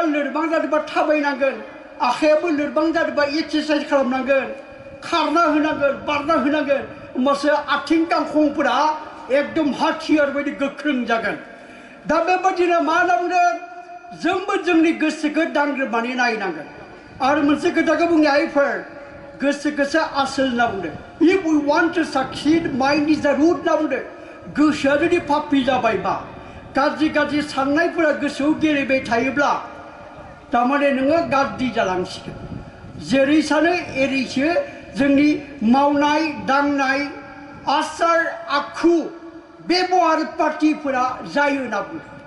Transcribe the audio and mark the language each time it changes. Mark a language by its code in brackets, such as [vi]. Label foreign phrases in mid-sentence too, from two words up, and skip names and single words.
[brx] लोरबां जादोंबा थाबायनांगोन आखायाबो लोरबां जादोंबा एक्सारसाइज खालामनांगोन खारना होनांगोन बारना होनांगोन होमबासो आथिं गांखंफोरा एकदम हाथियार बायदि गोख्रों जागोन दा बेबादिनो मा होनना बुंदों जोंबो जोंनि गोसोखौ दांग्रोबनानै नायनांगोन आरो मोनसे खोथाखौ बुंनो आइफोर गोसोखौसो आसोल होनना बुंदों [en] if we want to succeed mind is the root [brx] होनना बुंदों गोसोआ जुदि पापि जाबायबा गाज्रि गाज्रि साननायफोरा गोसोआव गेलेबाय थायोब्ला तारमाने नोङो गाज्रि जालांसिगोन जेरै सानो एरैसो जोंनि मावनाय दांनाय आसार आखु बेबहार पार्टिफोरा जायो होनना बुङो